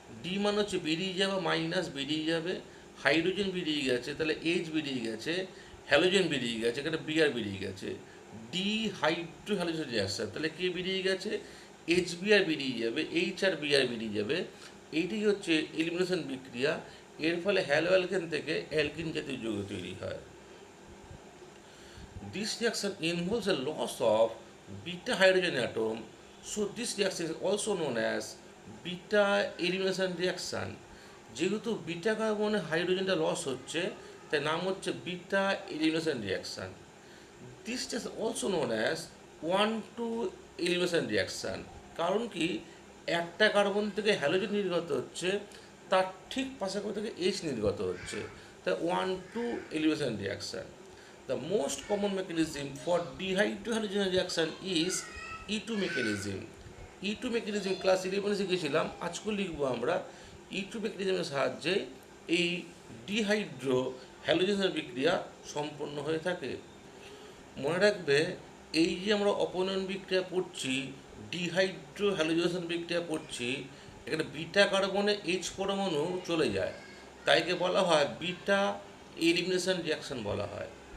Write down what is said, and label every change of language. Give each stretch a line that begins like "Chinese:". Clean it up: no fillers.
Bangla: D মানে হচ্ছে বেরিয়ে যাওয়া, মাইনাস বেরিয়ে যাবে, হাইড্রোজেন বেরিয়ে গেছে, তাহলে এইচ বেরিয়ে গেছে, হ্যালোজেন বেরিয়ে গেছে, এখানে বিআর বেরিয়ে গেছে। ডিহাইড্রো হ্যালোজেন রিয়াকশন, তাহলে কে বেরিয়ে গেছে? HBr বেরিয়ে যাবে, এইচ আর বিআর বেরিয়ে যাবে। এইটাই হচ্ছে এলিমিনেশন বিক্রিয়া। এর ফলে হ্যালোঅ্যালকেন থেকে অ্যালকিন জাতীয় যৌগ তৈরি হয়।
English: This reaction involves a loss of beta hydrogen atom, so this reaction is also known as beta elimination reaction.
Bangla: যেহেতু বিটা কার্বনে হাইড্রোজেনটা লস হচ্ছে, তাই নাম হচ্ছে beta elimination reaction.
English: This is also known as 1,2 elimination reaction.
Bangla: কারণ কি, একটা carbon থেকে halogen নির্গত হচ্ছে, তার ঠিক পাশাপাশি থেকে এইচ নির্গত হচ্ছে, তাই 1,2 elimination reaction.
English: The most common mechanism for dehydrohalogen reaction is E2 mechanism.
Bangla: E2 mechanism class 11 শিখেছিলাম, আজকেও লিখবো আমরা। E2 মেকানিজমের সাহায্যে এই ডিহাইড্রো হ্যালোজেনের বিক্রিয়া সম্পন্ন হয়ে থাকে। মনে রাখবে, এই যে আমরা অপনয়ন বিক্রিয়া পড়ছি, ডিহাইড্রো হ্যালোজেনেশন বিক্রিয়া পড়ছি, এখানে বিটা কার্বনে এইচ পরমাণু চলে যায়, তাইকে বলা হয় বিটা এলিমিনেশন রিয়াকশন বলা হয়।